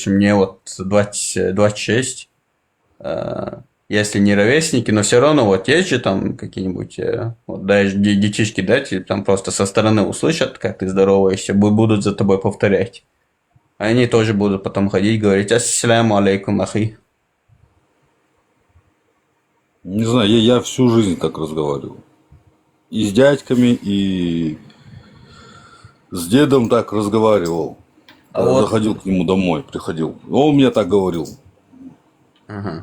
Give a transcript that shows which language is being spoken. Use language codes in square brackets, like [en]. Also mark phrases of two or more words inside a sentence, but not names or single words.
[ru] Мне вот 26. Если не ровесники, но все равно вот есть же там какие-нибудь, вот даже детишки, да, там просто со стороны услышат, как ты здороваешься, будут за тобой повторять. Они тоже будут потом ходить и говорить: [ar] «السلام عليكم، أخي». [ru] Не знаю, я всю жизнь так разговаривал. И с дядьками, и с дедом так разговаривал. Заходил к нему домой, приходил. Он мне так говорил. Ага.